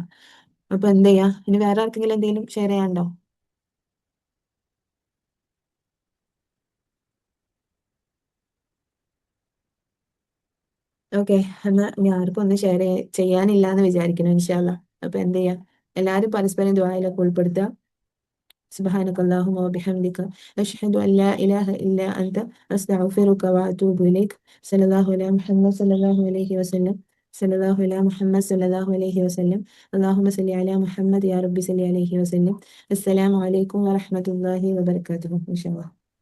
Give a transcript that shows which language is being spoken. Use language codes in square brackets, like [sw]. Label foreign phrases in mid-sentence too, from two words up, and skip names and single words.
[ml] അപ്പൊ എന്ത് ചെയ്യാ, ഇനി വേറെ ആർക്കെങ്കിലും എന്തെങ്കിലും ഷെയർ ചെയ്യാനുണ്ടോ? ഓക്കെ, എന്നാ ഇനി ആർക്കും ഒന്നും ഷെയർ ചെയ്യാനില്ല എന്ന് വിചാരിക്കുന്നു [ar] إن شاء الله. [ml] അപ്പൊ എന്ത് ചെയ്യാ, എല്ലാവരും പരസ്പരം ദുആയിലൊക്കെ ഉൾപ്പെടുത്തുക. [ar] سبحانك اللهم وبحمدك أشهد أن لا إله إلا أنت أستغفرك وأتوب إليك. صلى الله على محمد صلى الله عليه وسلم. صلى الله على محمد صلى الله عليه وسلم. اللهم صل على محمد يا رب صل عليه وسلم. السلام عليكم ورحمة الله وبركاته إن شاء الله.